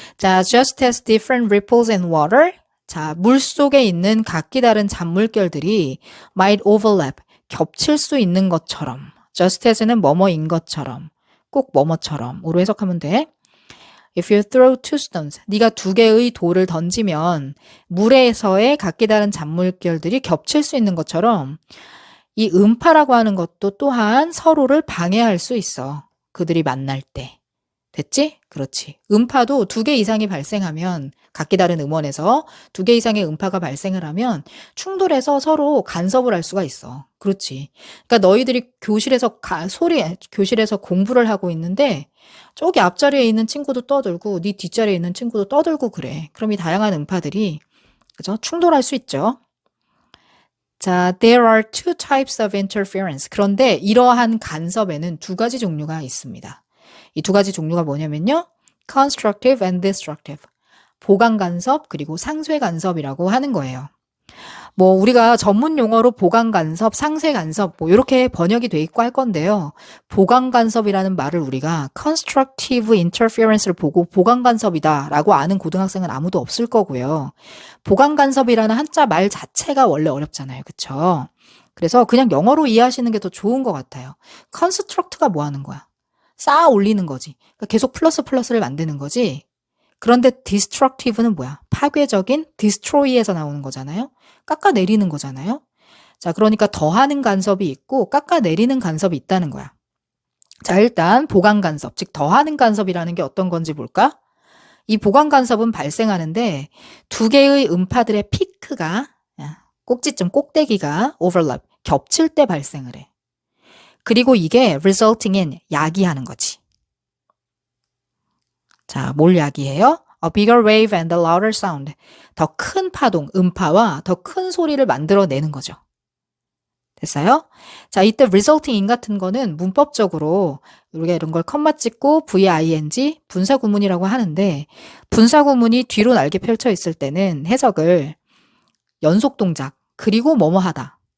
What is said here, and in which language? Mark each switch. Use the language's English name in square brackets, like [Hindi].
[English] 자, just as different ripples in water. [Korean] 자, 물 속에 있는 각기 다른 잔물결들이 [English] might overlap. [Korean] 겹칠 수 있는 것처럼. just as는 뭐뭐인 것처럼. 꼭 뭐뭐처럼으로 해석하면 돼. [English] If you throw two stones, [Korean] 네가 두 개의 돌을 던지면 물에서의 각기 다른 잔물결들이 겹칠 수 있는 것처럼 이 음파라고 하는 것도 또한 서로를 방해할 수 있어. 그들이 만날 때. 됐지? 그렇지. 음파도 두 개 이상이 발생하면 각기 다른 음원에서 두 개 이상의 음파가 발생을 하면 충돌해서 서로 간섭을 할 수가 있어. 그렇지. 그러니까 너희들이 교실에서 교실에서 공부를 하고 있는데 저기 앞자리에 있는 친구도 떠들고 네 뒷자리에 있는 친구도 떠들고 그래. 그럼 이 다양한 음파들이 그죠? 충돌할 수 있죠. [English] 자, there are two types of interference. [Korean] 그런데 이러한 간섭에는 두 가지 종류가 있습니다. 이 두 가지 종류가 뭐냐면요. [English] constructive and destructive. [Korean] 보강 간섭 그리고 상쇄 간섭이라고 하는 거예요. 뭐 우리가 전문 용어로 보강 간섭, 상쇄 간섭 뭐 이렇게 번역이 돼 있고 할 건데요. 보강 간섭이라는 말을 우리가 constructive interference를 보고 보강 간섭이다라고 아는 고등학생은 아무도 없을 거고요. 보강 간섭이라는 한자 말 자체가 원래 어렵잖아요. 그렇죠? 그래서 그냥 영어로 이해하시는 게 더 좋은 것 같아요. construct가 뭐 하는 거야? 쌓아 올리는 거지. 그러니까 계속 플러스를 만드는 거지. 그런데 destructive는 뭐야? 파괴적인 destroy에서 나오는 거잖아요. 깎아내리는 거잖아요. 자, 그러니까 더하는 간섭이 있고 깎아내리는 간섭이 있다는 거야. 자, 일단 보강 간섭, 즉 더하는 간섭이라는 게 어떤 건지 볼까? 이 보강 간섭은 발생하는데 두 개의 음파들의 피크가 꼭지점 꼭대기가 overlap, 겹칠 때 발생을 해. 그리고 이게 resulting in, 야기하는 거지. 자, 뭘 야기해요? [English] A bigger wave and a louder sound. [Korean] 더 큰 파동, 음파와 더 큰 소리를 만들어내는 거죠. 됐어요? 자, 이때 resulting in 같은 거는 문법적으로 우리가 이런 걸 컴마 찍고 VING, 분사구문이라고 하는데 분사구문이 뒤로 날개 펼쳐 있을 때는 해석을 연속 동작, 그리고 뭐뭐 하다.